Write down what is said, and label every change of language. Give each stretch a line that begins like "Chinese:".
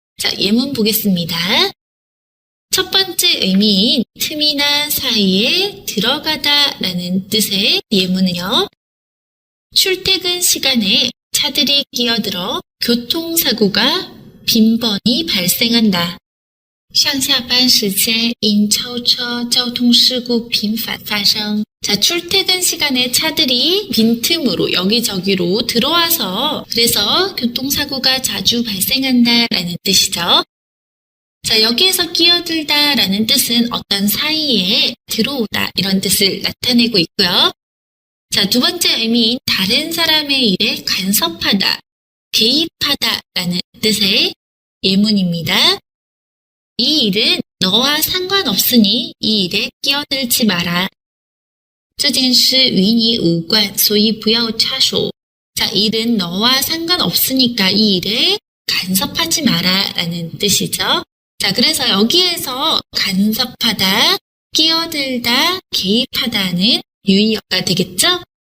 Korean: 자, 예문 보겠습니다. 첫 번째 의미인 틈이나 사이에 들어가다라는 뜻의 예문은요. 출퇴근 시간에 차들이 끼어들어 교통사고가 빈번히 발생한다.
Chinese: 上下班时间因超车交通事故频繁发生.
Korean: 자, 출퇴근 시간에 차들이 빈틈으로 여기저기로 들어와서 그래서 교통사고가 자주 발생한다라는 뜻이죠. 자, 여기에서 끼어들다라는 뜻은 어떤 사이에 들어오다 이런 뜻을 나타내고 있고요. 자, 두 번째 의미인 다른 사람의 일에 간섭하다. 개입하다라는 뜻의 예문입니다. 이 일은 너와 상관없으니 이 일에 끼어들지 마라.
Chinese: 这件事与你无关，所以不要插手.
Korean: 자, 일은 너와 상관없으니까 이 일에 간섭하지 마라 라는 뜻이죠. 자, 그래서 여기에서 간섭하다, 끼어들다, 개입하다는 유의어가 되겠죠?